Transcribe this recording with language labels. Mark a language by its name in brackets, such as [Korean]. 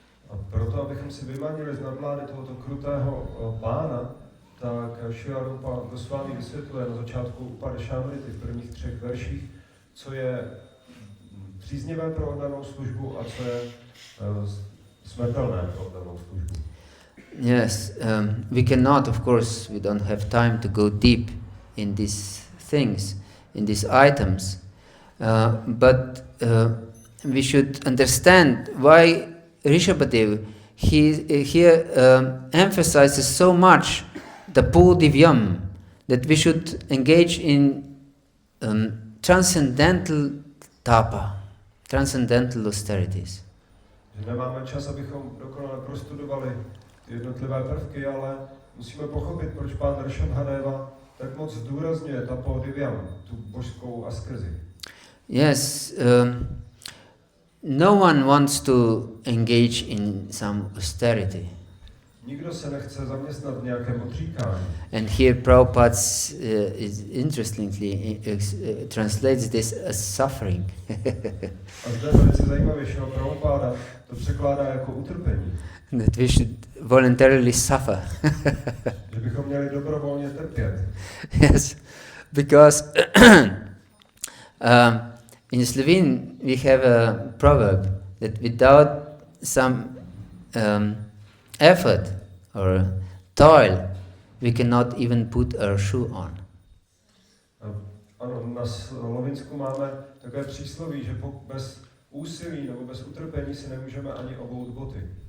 [Czech] A proto, abychom si vymanili z nadvlády tohoto krutého pána, tak Šrilarupa Gosvámi vysvětluje na začátku Upadešamrity v prvních 3 verších, co je příznivé pro oddanou službu a co je smrtelné pro oddanou službu. [English] Yes, we cannot, of course, we don't have time to go deep in these things, in these items, but we should understand why Rsabadeva here emphasizes so much the pul divyam, that we should engage in transcendental tapa, transcendental austerities. [Czech] Že nemáme čas, abychom dokonale prostudovali ty jednotlivé prvky, ale musíme pochopit, proč pán Rsabadeva tak moc zdůrazňuje tapo divyam, tu božskou askezi. [English] Yes, no one wants to engage in some austerity. [Czech] Nikdo se nechce zaměstnat v nějakém odříkání. [English] And here Prabhupada interestingly translates this as suffering. [Czech] A zde velice zajímavě, že Prabhupada to překládá jako utrpení. [English] That we should voluntarily suffer. [Czech] Že bychom měli dobrovolně trpět. [English] Yes, because in Slovene we have a proverb that without some effort or toil, we cannot even put our shoe on. [Czech] Ano, na Slovinsku máme takové přísloví, že bez úsilí nebo bez utrpení si nemůžeme ani obout boty.